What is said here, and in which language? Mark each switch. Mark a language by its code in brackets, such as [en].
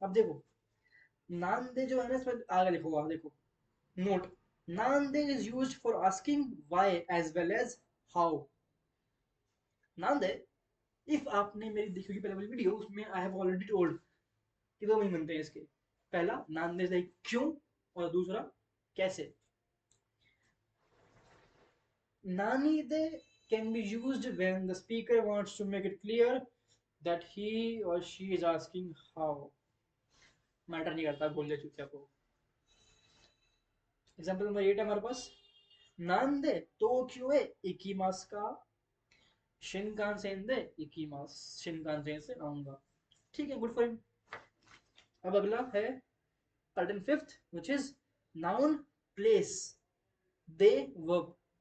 [hi] अब देखो, नांदे जो है ना, इसमें आगे लिखा हुआ देखो, note, [en] नांदे is used for asking why as well as how. [hi] Nande, if आपने मेरी देखी होगी पहले वाली वीडियो, उसमें [en] I have already told [hi] कि दो मीनिंग बनते हैं इसके। पहला नांदे लाइक क्यों, और दूसरा कैसे। [ja] नानी दे [en] can be used when the speaker wants to make it clear that he or she is asking how. [hi] Matter नहीं करता, बोल दे चुपचाप हो। एग्जाम्पल नंबर 8 है हमारे पास। [ja] नान दे टोक्यो ए इकिमास का, शिनकानसेन दे इकिमास, [hi] शिनकानसेन से आऊंगा। ठीक है, [en] Good for him. अब अगला है third and fifth, which is noun place the verb.